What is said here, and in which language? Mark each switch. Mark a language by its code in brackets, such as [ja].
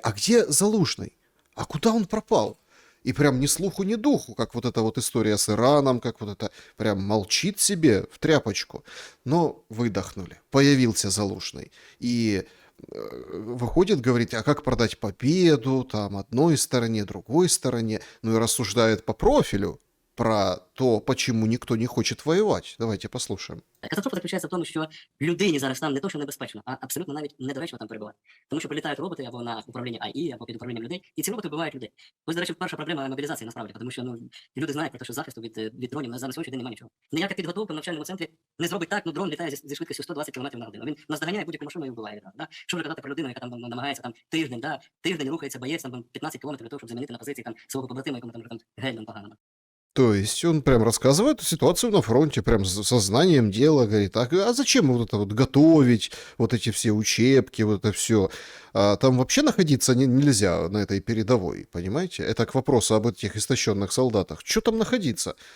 [ru] А где Залужный? А куда он пропал? И прям ни слуху, ни духу, как вот эта вот история с Ираном, как вот это прям молчит себе в тряпочку. Но выдохнули. Появился Залужный. И выходит, говорит, а как продать победу, там, одной стороне, другой стороне, ну и рассуждает по профилю про то, почему никто не хочет воювати. [uk] Давайте послухаємо. Катастрофа заключається в тому, що людині зараз там не то, що небезпечно, а абсолютно навіть недоречно там перебувати. Тому що прилітають роботи або на управління АІ, або під управлінням людей, і ці роботи вбивають людей. Ось, до речі, перша проблема мобілізації насправді, тому що люди знають про те, що захисту від дронів на сьогоднішній день немає нічого. Ніяка підготовка в навчальному центрі не зробить так, дрон літає зі швидкістю 120 км на годину. Він наздоганяє будь-яку машину і вбиває. Да? Що вже казати про людину, яка там намагається там тиждень рухається боєць там 15 км для того, щоб замінити на позиції там свого побратима, якому там гельмом погано. [ru] То есть он прям рассказывает ситуацию на фронте, прям со знанием дела, говорит, а зачем вот это вот готовить, вот эти все учебки, вот это все. Там вообще находиться нельзя на этой передовой, понимаете? Это к вопросу об этих истощенных солдатах. Что там находиться?